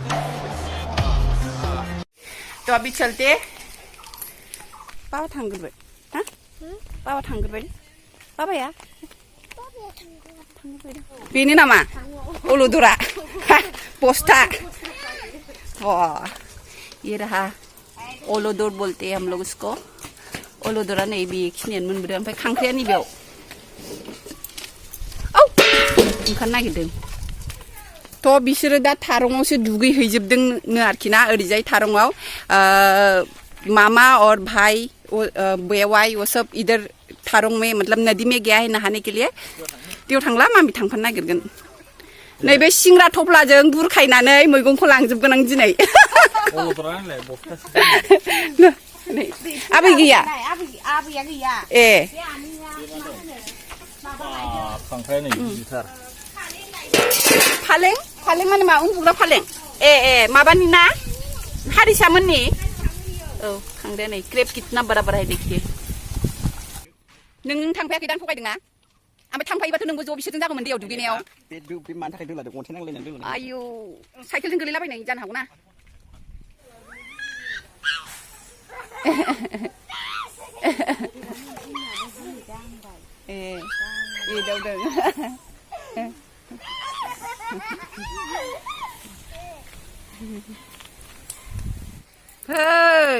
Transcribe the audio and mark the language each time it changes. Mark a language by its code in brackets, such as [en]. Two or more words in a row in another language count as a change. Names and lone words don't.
[hi] तो अभी चलते [brx] पापा थांगोरबाय हाँ पापा थांगोरबाय पापाया बेनो नामा अलदरा पोस्टा [hi] ये रहा ओलोदोर बोलते हैं हम लोग उसको ओलोदोरा नहीं भी [brx] खिनियानो मोनबोदों ओमफ्राय खांख्राया नैबेयाव औ ओंखारनो नागिरदों थ' बिसोरो दा थारंआवसो दुगैहैजोबदोंनो आरोखि ना ओरैजाय थारंआव [hi] मामा और भाई बेवाई वो सब इधर थारंग में मतलब नदी में गया है नहाने के लिए [brx] बेयाव थांला मामि थांफानो नागिरगोन नैबे सिंग्रा थफ्लाजों बुरखायनानै मैगंखौ लांजोबगोन आं दिनै आबै गैया ए फालें माने मा उन्दुग्रा फालें ए माबानि ना हारिसामोननि औ खांदो नै [hi] क्रेप कितना बड़ा बड़ा है देखिए [brx] नों थांफायाखै दां थगायदोंना ओमफ्राय थांफायोबाथ' नोंबो ज' बिसोरजों जागौमोन दैयाव दुगैनायाव बे मानि थाखाय दोलादों अन्थाइ नांलायनानै दोलादों आयौ साइकेलजों गोलैलाबायनाय जानो हागौ ना ए दावदों hey